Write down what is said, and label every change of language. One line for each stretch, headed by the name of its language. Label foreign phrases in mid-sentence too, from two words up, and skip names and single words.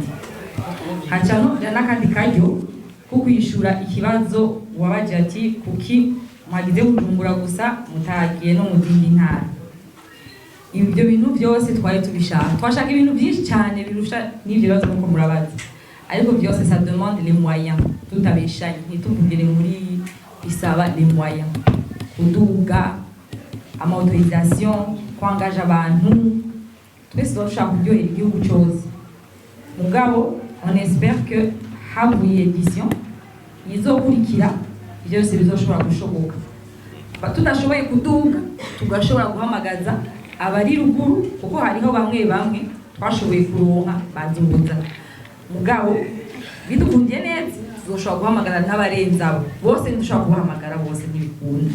Rundi: Hacano n'akandi karyo ko kwishura ikibazo wabaje ati kuki mwagize Bujumbura gusa mutagiye no mu zindi ntara. Ibyo bintu byose twari tubishaka, twashaka ibintu byinshi cyane birusha n'ibyo bibazo nuko murabaza, ariko byose
French: ça demande les moyens.
Rundi: Tutabeshanye ntituvugire muri bisaba
French: les moyens,
Rundi: kuduga ama-autorisation, kwangaje abantu, twese dushaka kuryohera igihugu cyose. Mugabo
French: on espère que
Rundi: habuye édition izokurikira byose bizoshobora gushoboka. Tudashoboye kuduga tugashobora guhamagaza abari ruguru kuko hariho bamwe twashoboye kuronka bazimbuza. Mugabo bidukundiye neza tuzoshobora guhamagara n'abarenza bose, ndushobora guhamagara bose ntibikunda.